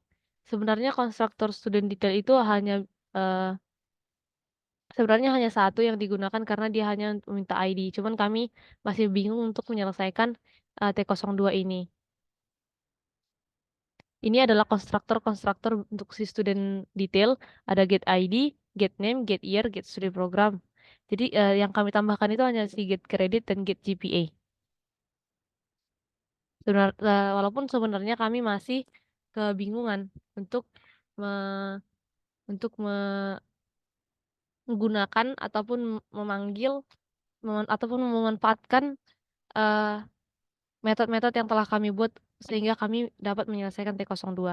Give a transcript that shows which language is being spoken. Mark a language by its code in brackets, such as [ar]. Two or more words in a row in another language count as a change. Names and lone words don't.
[id] Sebenarnya konstruktor [en] student detail [id] itu sebenarnya hanya satu yang digunakan karena dia hanya meminta ID. Cuman kami masih bingung untuk menyelesaikan, T02 ini. Ini adalah konstruktor untuk si [en] student detail, [id] ada [en] get ID, get name, get year, [id] get studi program. Jadi, yang kami tambahkan itu hanya si [en] get credit [id] dan [en] get GPA. [id] Walaupun sebenarnya kami masih kebingungan untuk me untuk menggunakan ataupun ataupun memanfaatkan, eee, metode-metode yang telah kami buat sehingga kami dapat menyelesaikan T02.